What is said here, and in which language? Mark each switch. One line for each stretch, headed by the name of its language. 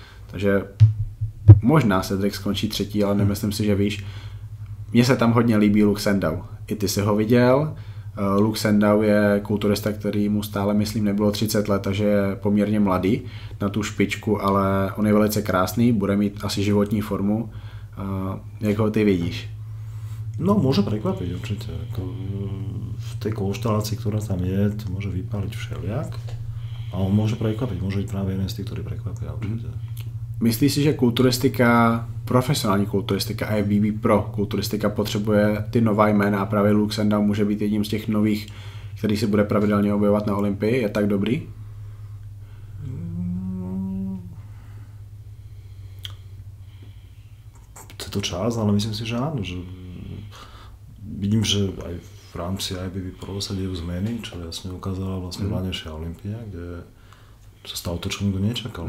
Czech: Takže možná Cedric skončí 3., ale nemyslím si, že víš. Mně se tam hodně líbí Luke Sandow. I ty si ho viděl. Luke Sandow je kulturista, který mu stále, myslím, nebylo 30 let, takže je poměrně mladý na tu špičku, ale on je velice krásný, bude mít asi životní formu. Jak ho ty vidíš?
Slovak: No, môže prekvapiť určite. V tej konštelácii, ktorá tam je, to môže vypáliť všeliak. A on môže prekvapiť, môže byť práve jeden z tých, ktorí prekvapia určite.
Czech: Myslíš si, že kulturistika, profesionální kulturistika a IFBB Pro kulturistika potřebuje ty nová jména a právě Luke Sandow může být jedním z těch nových, který se bude pravidelně objevovat na Olympii? Je tak dobrý?
Slovak: Je to čas, ale myslím si, že áno. Že vidím, že aj v rámci IFBB Pro sa dejú zmeny, čo jasne ukázala vlastne vládnejšia Olympia, kde sa stalo to, čo nikto nečakal.